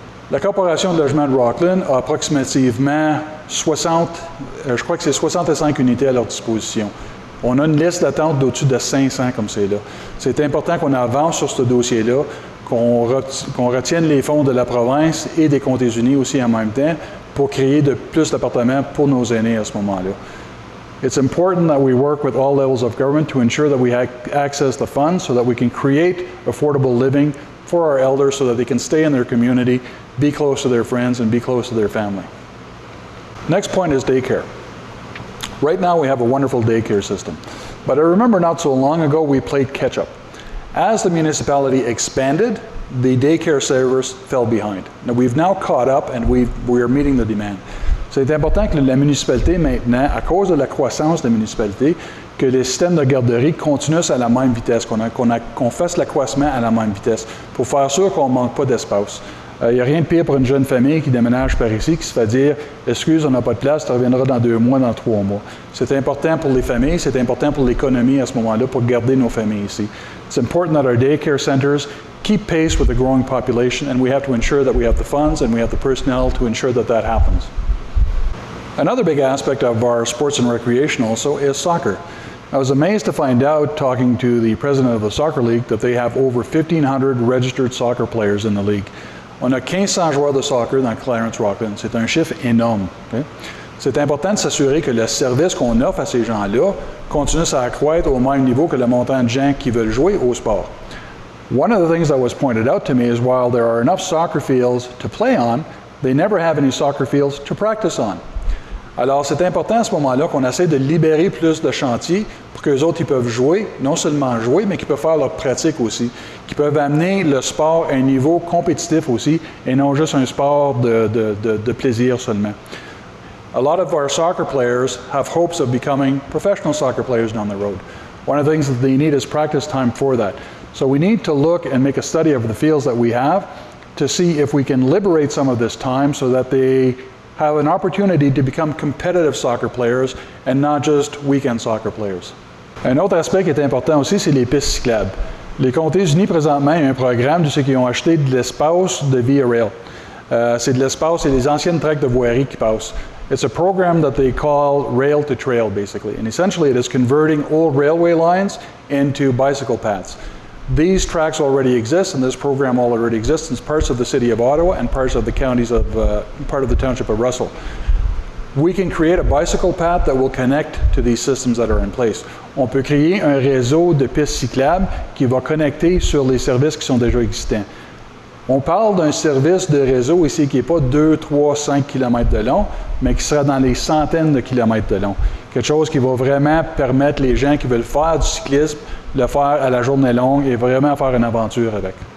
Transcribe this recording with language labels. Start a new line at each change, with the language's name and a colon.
French: La Corporation de Logement de Rockland a approximativement 60, je crois que c'est 65 unités à leur disposition. On a une liste d'attente d'au-dessus de 500 comme c'est là. C'est important qu'on avance sur ce dossier-là, qu'on retienne les fonds de la province et des comtés unis aussi en même temps pour créer de plus d'appartements pour nos aînés à ce moment-là.
English: It's important that we work with all levels of government to ensure that we access the funds so that we can create affordable living for our elders so that they can stay in their community, be close to their friends, and be close to their family. Next point is daycare. Right now we have a wonderful daycare system, but I remember not so long ago we played catch up. As the municipality expanded, the daycare service fell behind. Now we've now caught up and we are meeting the demand.
French: C'est important que la municipalité maintenant, à cause de la croissance de la municipalité, que les systèmes de garderie continuent à la même vitesse, qu'on fasse l'accroissement à la même vitesse, pour faire sûr qu'on ne manque pas d'espace. Il n'y a rien de pire pour une jeune famille qui déménage par ici, qui se fait dire « Excuse, on n'a pas de place, tu reviendras dans 2 mois, dans 3 mois ». C'est important pour les familles, c'est important pour l'économie à ce moment-là, pour garder nos familles ici.
English: It's important that our daycare centers keep pace with the growing population, and we have to ensure that we have the funds and we have the personnel to ensure that that happens. Another big aspect of our sports and recreation also is soccer. I was amazed to find out, talking to the president of the soccer league, that they have over 1,500 registered soccer players in the league.
French: On a 1500 joueurs de soccer dans Clarence Rockland. C'est un chiffre énorme. Okay? C'est important de s'assurer que le service qu'on offre à ces gens-là continue à accroître au même niveau que le montant de gens qui veulent jouer au sport.
English: One of the things that was pointed out to me is while there are enough soccer fields to play on, they never have any soccer fields to practice on.
French: Alors, c'est important à ce moment-là qu'on essaie de libérer plus de chantiers pour qu'eux autres, ils peuvent jouer, non seulement jouer, mais qu'ils peuvent faire leur pratique aussi, qu'ils peuvent amener le sport à un niveau compétitif aussi, et non juste un sport de plaisir seulement.
English: A lot of our soccer players have hopes of becoming professional soccer players down the road. One of the things that they need is practice time for that. So we need to look and make a study of the fields that we have to see if we can liberate some of this time so that they have an opportunity to become competitive soccer players and not just weekend soccer players.
French: Un autre aspect qui est important aussi, c'est les pistes cyclables. Les comtés unis, présentement, il y a un programme de ceux qui ont acheté de l'espace de Via Rail. C'est de l'espace, c'est les anciennes tracts de voirie qui passent.
English: It's a program that they call rail to trail, basically. And essentially it is converting old railway lines into bicycle paths. These tracks already exist, and this program already exists in parts of the city of Ottawa and parts of the counties of, part of the township of Russell. We can create a bicycle path that will connect to these systems that are in place.
French: On peut créer un réseau de pistes cyclables qui va connecter sur les services qui sont déjà existants. On parle d'un service de réseau ici qui n'est pas 2, 3, 5 km de long, mais qui sera dans les centaines de kilomètres de long. Quelque chose qui va vraiment permettre les gens qui veulent faire du cyclisme, le faire à la journée longue et vraiment faire une aventure avec.